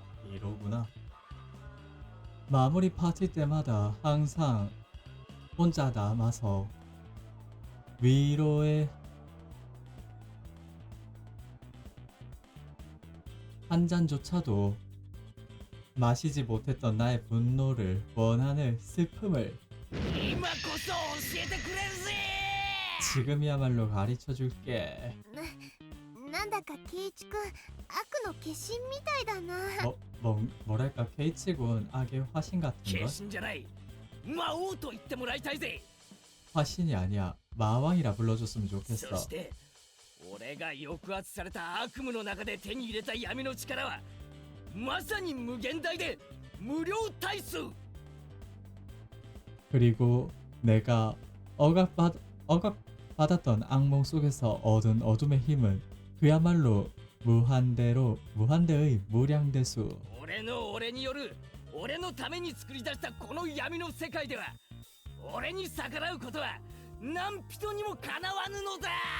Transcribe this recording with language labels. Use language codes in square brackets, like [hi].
[ko] 이러구나. 마무리 파티 때마다 항상 혼자 남아서 위로의 한 잔조차도 마시지 못했던 나의 분노를 원한을 슬픔을 [ja] 今こそ教えてくれるぜ [ko] 지금이야말로 가르쳐 줄게. [ja] なんだか圭一くん悪の化身みたいだな [ko] 뭐랄까 케이치군 악의 화신 같은 [ja] 化 [ko] 것? [ja] 身じゃない魔王と言ってもらいたいぜ [ko] 화신이 아니야. 마왕이라 불러줬으면 [ja] そ [ko] 좋겠어. [ja] して俺が抑圧された悪夢の中で手に入れた闇の力はまさに無限大で無量大数 [ko] 그리고 내가 억압받았던 악몽 속에서 얻은 어둠의 힘은 그야말로 무한대의 무량대수. [ja] 俺による俺のために作り出したこの闇の世界では俺に逆らうことは何人にもかなわぬのだ